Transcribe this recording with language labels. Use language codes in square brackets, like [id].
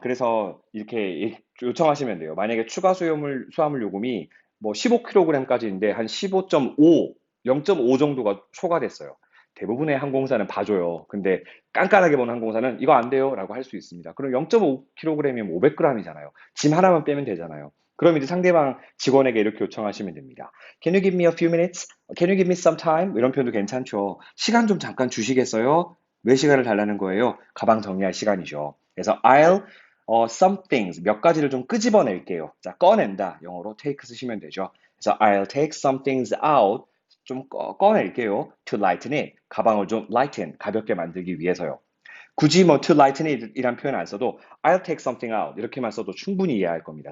[ko] 그래서 이렇게 요청하시면 돼요. 만약에 추가 수화물 요금이 뭐 15kg까지인데 한 15.5, 0.5 정도가 초과됐어요. 대부분의 항공사는 봐줘요. 근데 깐깐하게 보는 항공사는 이거 안 돼요 라고 할 수 있습니다. 그럼 0.5kg이면 500g이잖아요. 짐 하나만 빼면 되잖아요. 그럼 이제 상대방 직원에게 이렇게 요청하시면 됩니다. [en] Can you give me a few minutes? Can you give me some time? [ko] 이런 표현도 괜찮죠. 시간 좀 잠깐 주시겠어요? 왜 시간을 달라는 거예요? 가방 정리할 시간이죠. 그래서 some things 몇 가지를 좀 끄집어낼게요. 자, 꺼낸다. 영어로 take 쓰시면 되죠. 그래서 [en] I'll take some things out. [ko] 좀 꺼낼게요. [en] To lighten it. [ko] 가방을 좀 lighten, 가볍게 만들기 위해서요. 굳이 뭐 to lighten it 이란 표현 안 써도 [en] I'll take something out [ko] 이렇게만 써도 충분히 이해할 겁니다.